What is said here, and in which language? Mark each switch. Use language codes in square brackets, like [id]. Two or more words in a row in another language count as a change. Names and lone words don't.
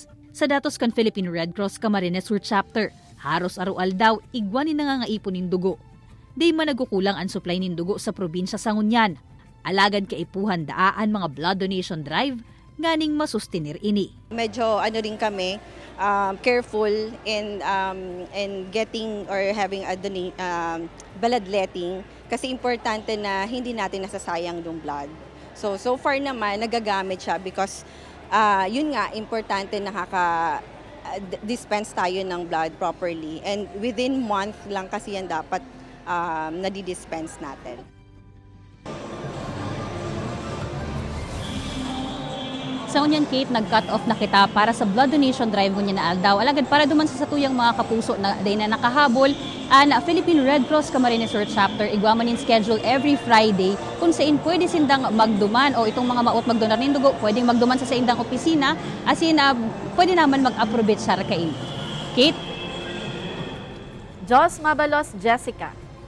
[bik] Sa datos kan Philippine Red Cross Camarines Sur Chapter, haros arual daw igwan ni nangangaipon nin dugo. Di man nagkukulang ang supply nin dugo sa probinsya sa Ngunyan. Alagad kaipuhan daan mga blood donation drive, ganing masustinir ini. [tl] Medyo rin kami, [en] careful in getting or having a bloodletting [tl] kasi importante na hindi natin nasasayang yung blood. So far naman nagagamit siya because yun nga, importante nakaka-dispense tayo ng blood properly. [en] And within month [tl] lang kasi yan dapat nadi-dispense natin. [bik] Sa unyan, Kate, nag-cut off na kita para sa blood donation drive niya na aldaw. Alagad para duman sa satuyang mga kapuso na day na nakahabol, na Philippine Red Cross Camarines Sur Chapter, igwaman in schedule [en] every Friday [bik] kung saan pwede sindang magduman o itong mga maot magdonar ng dugo, pwedeng magduman sa indang opisina, asin pwede naman mag-approbate siya kain. Kate? Jos Mabalos, Jessica.